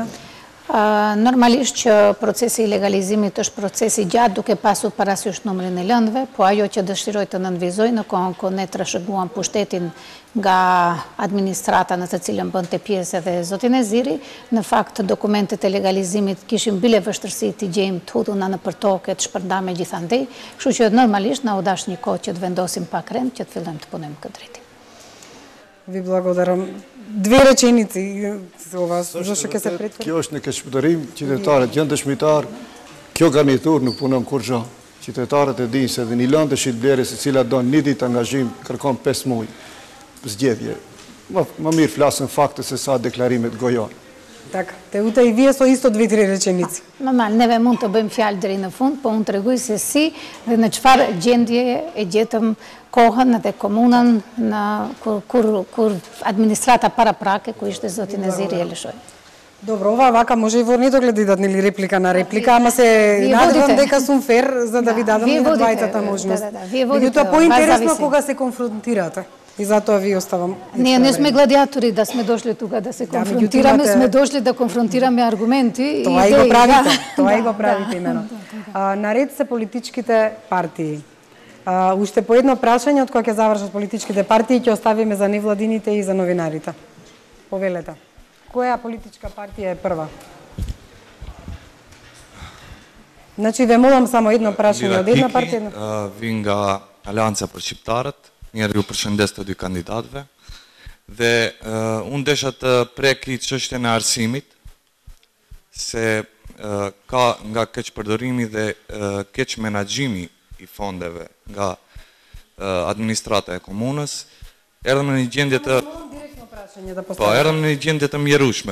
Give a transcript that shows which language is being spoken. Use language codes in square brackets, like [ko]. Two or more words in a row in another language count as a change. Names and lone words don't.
[sq] Normalisht që procesi i legalizimit është procesi gjatë duke pasur parasysh numrin e lëndëve, po ajo që dëshiroj të nënvizoj në kohën kur ne trashëguam pushtetin nga administrata në të cilën bënte pjesë edhe zoti Neziri, në fakt dokumentet e legalizimit kishin bile vështirësi të gjejmë të hudhuna në përtoke, të shpërndame gjithandej, kështu që normalisht na u dash një kohë që të vendosim pak rend që të fillojmë të punojmë këtë drejtim. [mk] Ви благодарам. Две реченици за вас, зашто ќе се претвори. [sq] Kjo është në keqpëdorim, qytetarët janë dëshmitar, kjo garnitur nuk punon kurrë. Qytetarët e dinë se dhe një lëndë shitblerës e cila don një ditë angazhim kërkon 5 muaj zgjedhje. Më mirë flasën fakte se sa deklarimet gojon. [mk] Така, те ута и вие со исто 2-3 реченици. [sq] Normal, neve mund të bëjmë fjalë deri në fund, po unë tregoj se si dhe në çfarë gjendje e gjetëm kohën edhe komunën kur administrata paraprake ku ishte zoti Neziri Elishoj. [mk] Добро, ова вака може и во недоглед дадат нели реплика на реплика, ама се надевам дека сум фер за да ви дадам и на двајцата можност. Меѓутоа поинтересно кога се конфронтирате. И затоа ви оставам. Ние не сме гладиатори да сме дошли тука да се конфронтираме, сме дошли да конфронтираме аргументи. Тоа и го правите, тоа и го правите именно. Наред се политичките партии. Уште по едно прашање од кога ќе завршат политичките партии ќе оставиме за невладините и за новинарите. Повелете. Која политичка партија е прва? Значи ве молам само едно прашање од една партија. [sq] Vin nga Aleanca për Shqiptarët, njerë ju përshëndes të dy kandidatëve, dhe unë desha të preki çështjen e arsimit, se ka nga keq përdorimi dhe keq menaxhimi i fondeve nga administrata e komunës, erdhëm në një gjendje të erdhëm në një gjendje të mjerueshme.